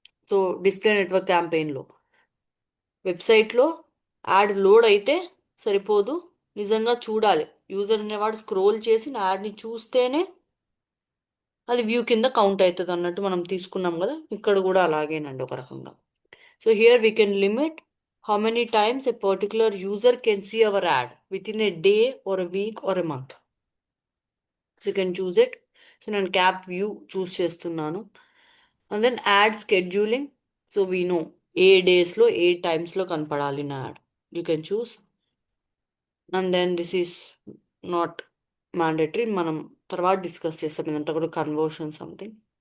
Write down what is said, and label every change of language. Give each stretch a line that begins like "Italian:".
Telugu: So display network క్యాంపెయిన్లో, వెబ్సైట్లో add load అయితే సరిపోదు, నిజంగా చూడాలి. యూజర్ అనేవాడు స్క్రోల్ చేసి నా యాడ్ని చూస్తేనే అది వ్యూ కింద కౌంట్ అవుతుంది అన్నట్టు మనం తీసుకున్నాం కదా, ఇక్కడ కూడా అలాగేనండి ఒక రకంగా.
English: So here we can limit how many times a particular user can see our ad within a day or a week or a month. So you can choose it.
Telugu: So నేను క్యాప్ వ్యూ చూస్ చేస్తున్నాను. And then add scheduling. So we know ఏ డేస్లో ఏ టైమ్స్లో కనపడాలి నా add.
English: You can choose. And then this is not mandatory,
Telugu: మనం తర్వాత discuss చేస్తాం ఇదంతా కూడా కన్వర్షన్ సంథింగ్.